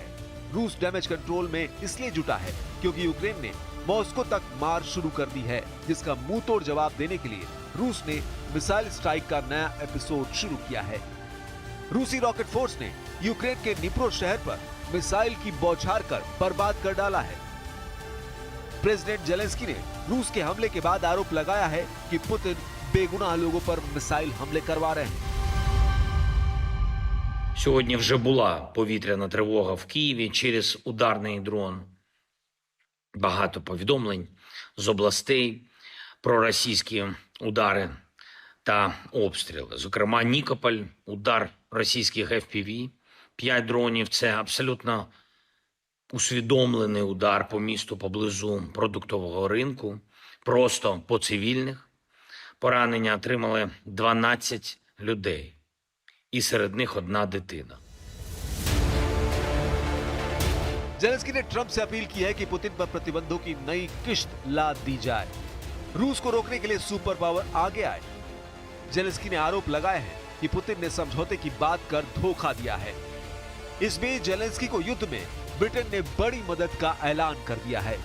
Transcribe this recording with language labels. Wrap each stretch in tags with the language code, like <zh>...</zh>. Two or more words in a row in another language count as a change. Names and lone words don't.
<hi>रूस</hi> <en>damage control</en> <hi>में इसलिए जुटा है क्योंकि यूक्रेन ने मॉस्को तक मार शुरू कर दी है, जिसका मुंह तोड़ जवाब देने के लिए रूस ने</hi> <en>missile strike</en> <hi>का नया एपिसोड शुरू किया है। रूसी रॉकेट फोर्स ने यूक्रेन के निप्रो शहर पर मिसाइल की बौछार कर बर्बाद कर डाला है। प्रेसिडेंट जेलेंस्की ने रूस के हमले के बाद आरोप लगाया है कि पुतिन बेगुनाह लोगों पर मिसाइल हमले करवा रहे हैं।</hi> <uk>Сьогодні вже була повітряна тривога в Києві через ударний дрон. Багато повідомлень з областей про російські удари та обстріли. Зокрема, Нікополь, удар російських FPV, 5 дронів – це абсолютно усвідомлений удар по місту поблизу продуктового ринку, просто по цивільних. Поранення отримали 12 людей. І серед них одна дитина.</uk> <hi>जेलेंस्की ने ट्रंप से अपील की है कि पुतिन पर प्रतिबंधों की नई किश्त लाद दी जाए, रूस को रोकने के लिए</hi> <en>super power</en> <hi>आगे आए। जेलेंस्की ने आरोप लगाए हैं कि पुतिन ने समझौते की बात कर धोखा दिया है। इस बीच जेलेंस्की को युद्ध में ब्रिटेन ने बड़ी मदद का ऐलान कर दिया है।</hi>